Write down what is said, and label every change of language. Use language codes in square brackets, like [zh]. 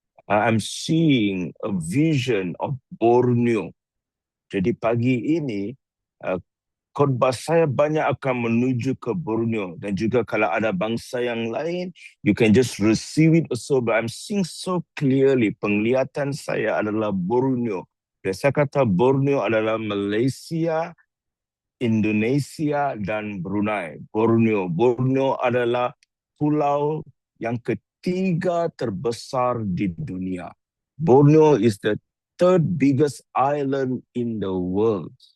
[en] I'm seeing a vision of Borneo. [id] Jadi pagi ini khotbah saya banyak akan menuju ke Borneo, dan juga kalau ada bangsa yang lain, [en] you can just receive it also. But I'm seeing so clearly, [id] penglihatan saya adalah [en] Borneo. [id] Dan saya kata Borneo adalah Malaysia, Indonesia dan Brunei. Borneo adalah pulau yang ketiga terbesar di dunia. [en] Borneo is the third biggest island in the world.